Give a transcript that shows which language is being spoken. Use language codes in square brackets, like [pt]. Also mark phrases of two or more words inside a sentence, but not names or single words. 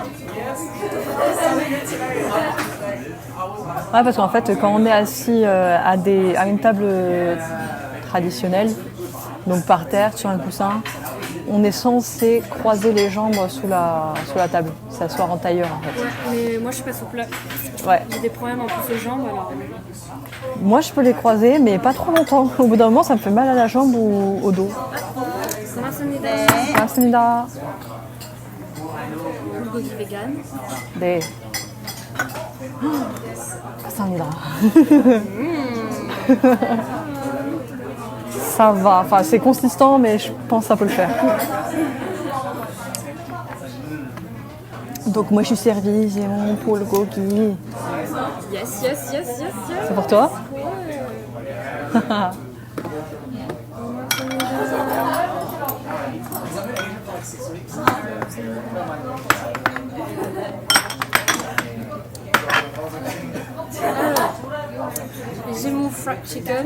[fr] Ouais, parce qu'en fait quand on est assis à une table traditionnelle, donc par terre sur un coussin, on est censé croiser les jambes sous la table, s'asseoir en tailleur en fait. Mais moi je suis pas souple. Ouais. J'ai des problèmes en plus aux jambes alors. Moi je peux les croiser mais pas trop longtemps. Au bout d'un moment ça me fait mal à la jambe ou au dos. [ko] 감사합니다. [fr] bulgogi vegan. [ko] 네. 감사합니다. [fr] Ça va, enfin c'est consistant mais je pense que ça peut le faire. Donc moi je suis servie, j'ai mon bulgogi. [en] Yes, yes, yes, yes, yes. [fr] C'est pour toi? J'ai mon [en] fried chicken.